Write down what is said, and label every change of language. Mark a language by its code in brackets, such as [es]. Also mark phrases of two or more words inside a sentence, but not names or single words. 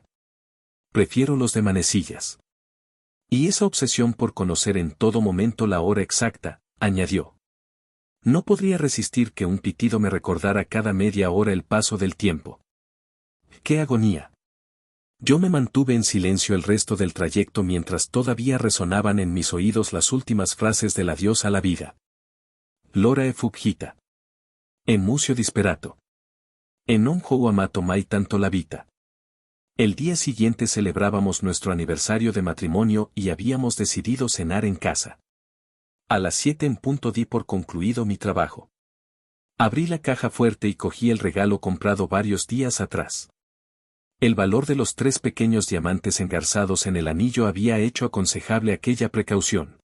[es] «Prefiero los de manecillas». «Y esa obsesión por conocer en todo momento la hora exacta», añadió. «No podría resistir que un pitido me recordara cada media hora el paso del tiempo». ¡Qué agonía! Yo me mantuve en silencio el resto del trayecto mientras todavía resonaban en mis oídos las últimas frases del adiós a la vida. [it] «L'ora è fuggita. E musio disperato. E non ho amato mai tanto la vita». [es] El día siguiente celebrábamos nuestro aniversario de matrimonio y habíamos decidido cenar en casa. A las 7 en punto di por concluido mi trabajo. Abrí la caja fuerte y cogí el regalo comprado varios días atrás. El valor de los 3 pequeños diamantes engarzados en el anillo había hecho aconsejable aquella precaución.